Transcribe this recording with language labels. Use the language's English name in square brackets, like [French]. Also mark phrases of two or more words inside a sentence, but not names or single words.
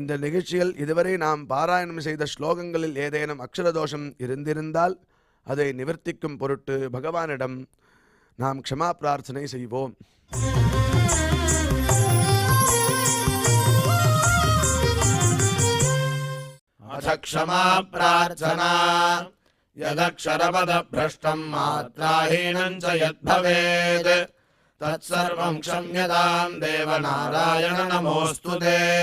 [Tamil] நிகழ்ச்சியில் இதுவரை நாம் பாராயணம் செய்த ஸ்லோகங்களில் ஏதேனும் அக்ஷரதோஷம் இருந்திருந்தால் அதை நிவர்த்திக்கும் பொருட்டு பகவானிடம் நாம் க்ஷமா பிரார்த்தனை செய்வோம். [Sanskrit] अथ क्षमा प्रार्थना यदक्षरपदभ्रष्टम् मात्राहीनम् च यद्भवेत् तत्सर्वम् क्षम्यताम् देव नारायण नमोऽस्तु ते.